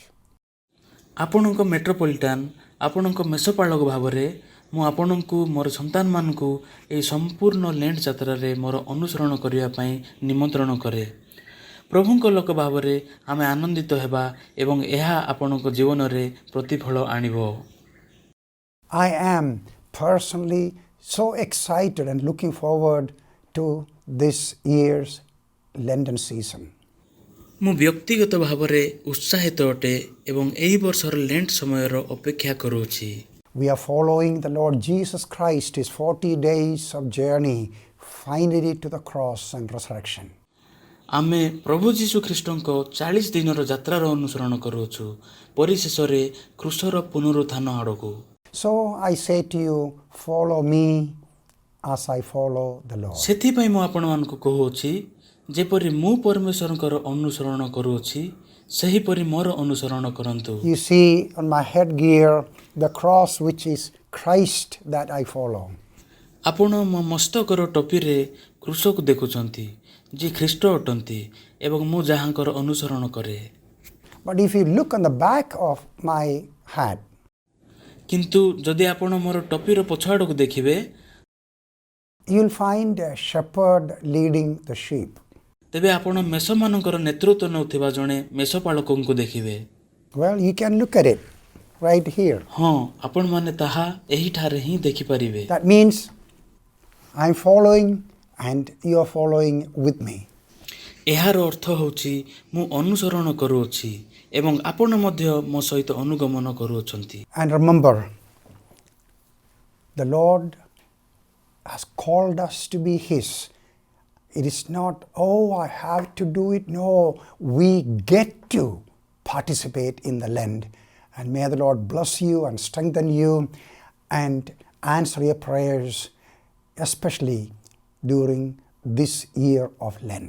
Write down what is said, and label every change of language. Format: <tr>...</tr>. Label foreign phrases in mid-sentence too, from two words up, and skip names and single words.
<or>ଆପଣଙ୍କ ମେଟ୍ରୋପଲିଟାନ, ଆପଣଙ୍କ ମେଷପାଳକ ଭାବରେ ମୁଁ ଆପଣଙ୍କୁ ମୋର ସନ୍ତାନମାନଙ୍କୁ ଏହି ସମ୍ପୂର୍ଣ୍ଣ ଲେଣ୍ଟ ଯାତ୍ରାରେ ମୋର ଅନୁସରଣ କରିବା ପାଇଁ ନିମନ୍ତ୍ରଣ କରେ। ପ୍ରଭୁଙ୍କ ଲୋକ ଭାବରେ ଆମେ ଆନନ୍ଦିତ ହେବା ଏବଂ ଏହା ଆପଣଙ୍କ ଜୀବନରେ ପ୍ରତିଫଳ ଆଣିବ।</or> <en>I am personally so excited and looking forward to this year's Lenten season.</en> <or>ମୁଁ ବ୍ୟକ୍ତିଗତ ଭାବରେ ଉତ୍ସାହିତ ଅଟେ ଏବଂ ଏହି ବର୍ଷର ଲେଣ୍ଟ ସମୟର ଅପେକ୍ଷା କରୁଅଛି।</or> <en>We are following the Lord Jesus Christ, his 40 days of journey, finally to the cross and resurrection.</en> <or>ଆମେ ପ୍ରଭୁ ଯୀଶୁ ଖ୍ରୀଷ୍ଟଙ୍କ 40 ଦିନର ଯାତ୍ରାର ଅନୁସରଣ କରୁଅଛୁ, ପରିଶେଷରେ କ୍ରୁଶର ପୁନରୁତ୍ଥାନ ଆଡ଼କୁ।</or> <en>So I say to you, follow me as I follow the Lord.</en> <or>ସେଥିପାଇଁ ମୁଁ ଆପଣମାନଙ୍କୁ କହୁଅଛି, ଯେପରି ମୁଁ ପରମେଶ୍ୱରଙ୍କର ଅନୁସରଣ କରୁଅଛି ସେହିପରି ମୋର ଅନୁସରଣ କରନ୍ତୁ।</or> <en>You see on my headgear the cross which is Christ that I follow.</en> <or>ଆପଣ ମୋ ମସ୍ତକର ଟୋପିରେ କ୍ରୁଶକୁ ଦେଖୁଛନ୍ତି, ଯିଏ ଖ୍ରୀଷ୍ଟ ଅଟନ୍ତି ଏବଂ ମୁଁ ଯାହାଙ୍କର ଅନୁସରଣ କରେ।</or> <en>But if you look on the back of my hat,</en> <or>କିନ୍ତୁ ଯଦି ଆପଣ ମୋର ଟୋପିର ପଛ ଆଡ଼କୁ ଦେଖିବେ,</or> <en>you will find a shepherd leading the sheep.</en> <or>ତେବେ ଆପଣ ମେଷମାନଙ୍କର ନେତୃତ୍ୱ ନେଉଥିବା ଜଣେ ମେଷପାଳକଙ୍କୁ ଦେଖିବେ।</or> <en>Well, you can look at it right here.</en> <or>ହଁ, ଆପଣମାନେ ତାହା ଏହିଠାରେ ହିଁ ଦେଖିପାରିବେ।</or> <en>That means I'm following and you are following with me.</en> <or>ଏହାର ଅର୍ଥ ହେଉଛି ମୁଁ ଅନୁସରଣ କରୁଅଛି ଏବଂ ଆପଣ ମଧ୍ୟ ମୋ ସହିତ ଅନୁଗମନ କରୁଅଛନ୍ତି।</or> <en>And remember, the Lord has called us to be his. It is not, oh, I have to do it. No, we get to participate in the Lent. And may the Lord bless you and strengthen you and answer your prayers, especially during this year of Lent.</en>